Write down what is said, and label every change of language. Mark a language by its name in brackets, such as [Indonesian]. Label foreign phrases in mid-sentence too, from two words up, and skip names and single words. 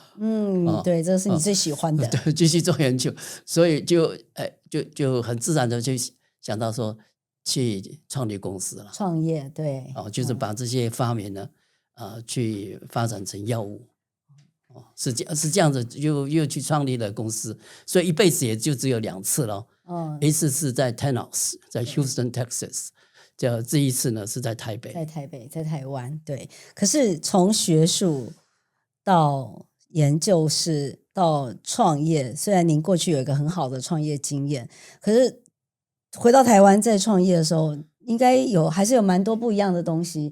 [Chinese] 對，這是你最喜歡的，對，繼續做研究，所以就很自然的就想到說去創立公司了，創業，對，就是把這些發明呢，去發展成藥物。是這樣子，又去創立了公司，所以一輩子也就只有2次了。一次是在 Tenos， 在 Houston Texas，這一次呢是在台北，在台灣。對，可是從學術到研究室到創業，雖然您過去有一個很好的創業經驗，可是回到台灣再創業的時候，應該還是有蠻多不一樣的東西。